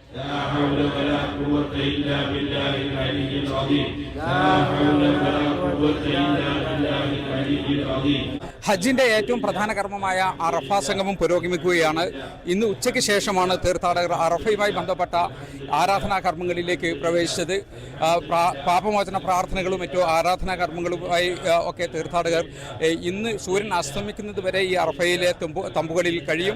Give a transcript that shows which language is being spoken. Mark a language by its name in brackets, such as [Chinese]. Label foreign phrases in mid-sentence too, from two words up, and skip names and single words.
[Arabic] لا حول ولا قوة إلا بالله العلي العظيم لا حول ولا قوة إلا بالله العلي العظيم. [Malayalam] ഹജ്ജിന്റെ ഏറ്റവും പ്രധാന കർമ്മമായ അറഫ സംഗമം പുരോഗമിക്കുകയാണ്. ഇന്ന് ഉച്ചയ്ക്ക് ശേഷമാണ് തീർത്ഥാടകർ അറഫയുമായി ബന്ധപ്പെട്ട ആരാധനാ കർമ്മങ്ങളിലേക്ക് പ്രവേശിച്ചത്. പാപമോചന പ്രാർത്ഥനകളും മറ്റു ആരാധനാ കർമ്മങ്ങളുമായി ഒക്കെ തീർത്ഥാടകർ ഇന്ന് സൂര്യൻ അസ്തമിക്കുന്നത് വരെ ഈ അറഫയിലെ തമ്പുകളിൽ കഴിയും.